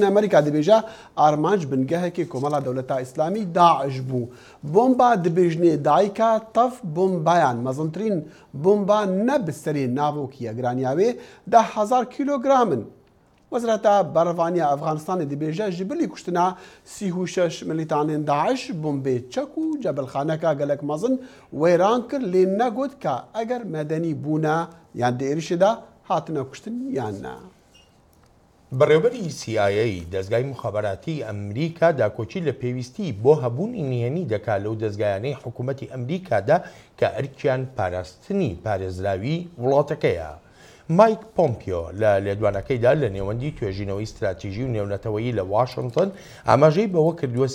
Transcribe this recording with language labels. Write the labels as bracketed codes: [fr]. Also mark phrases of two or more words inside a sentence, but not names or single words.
[ku] ئەمریکا دەبێژە ئارمانج بنگەهێکی کۆمەڵا دەوڵەتە ئیسلامی داعش بوو. بۆمبا دەبێژنێ دایکە تەف بۆمبایان مەزنترین بۆمبا نەبستەری ناوۆکیە گرانیاوێ 10,000 کیلۆگرامن. وەزارەتە بەڕەوانیە ئەفغانستانی دەبێژە ji bilî کوشتنا 36 ملیتانên داعش بۆمبێ چەک و جەبلخانەکە gelek mezin wêran kir lê negot ka eger medenî bûne yan di êrişê de hatine kuştin yan ne. [ckb] بەڕێوەبەری CIA دەستگای مخابراتی ئەمریکا داکۆچی لە پێویستی بۆ هەبوونی نهێنی دەکات لەو دەستگایانەی حکوومەتی ئەمریکادا کە ئەرکیان پاراستنی پارێزراوی وڵاتەکەیە. مایک پۆمپیۆ لە لێدوانەکەیدا لە نێوەندی توێژینەوەی استراتیژی و نێونەتەوەیی لە واشنگتن ئاماژەی بەوە کردووە